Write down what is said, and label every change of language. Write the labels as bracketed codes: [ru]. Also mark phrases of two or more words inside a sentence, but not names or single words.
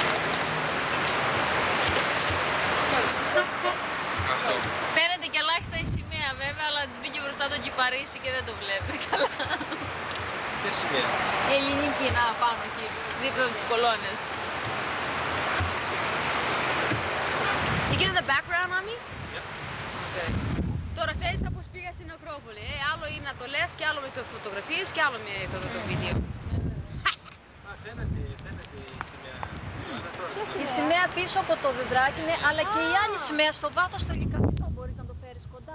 [el] Μάλιστα. Αυτό. Φαίνεται και ελάχιστα η Παρίσι και δεν το βλέπει καλά. Ποια σημαία? Η ελληνική, να πάνω εκεί, δίπλα με τις κολόνες. [en] You get in the background, mommy? Yeah. Okay. [el] Τώρα φαίνεσαι πως πήγα στην Ακρόπολη. Άλλο είναι να το λες και άλλο με το φωτογραφίες και άλλο με το βίντεο. Φαίνεται η σημαία. Η σημαία πίσω από το δεντράκι είναι, αλλά και η άλλη σημαία στο βάθος το λικαβιτό. Μπορείς να το φέρεις κοντά.